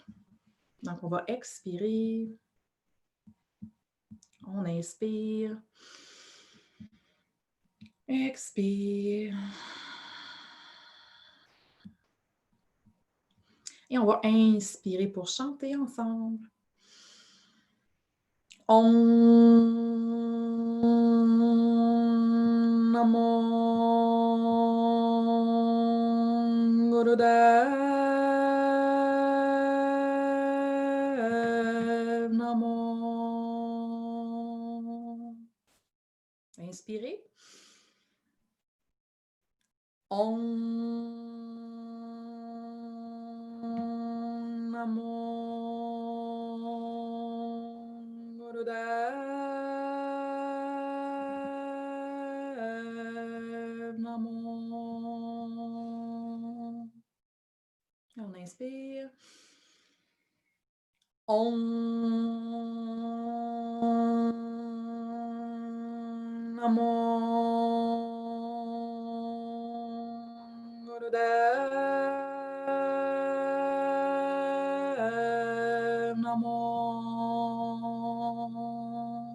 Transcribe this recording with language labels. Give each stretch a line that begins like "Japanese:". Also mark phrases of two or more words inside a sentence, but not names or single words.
French: Donc, on va expirer. On inspire. Expire. Et on va inspirer pour chanter ensemble.
Sanskrit: Om Namo Gurudev Namo.
French: Inspirez.
Sanskrit: Om Namo Gurudev Namo.
French: Et on inspire.
Sanskrit: Om Namo Gurudev Namo.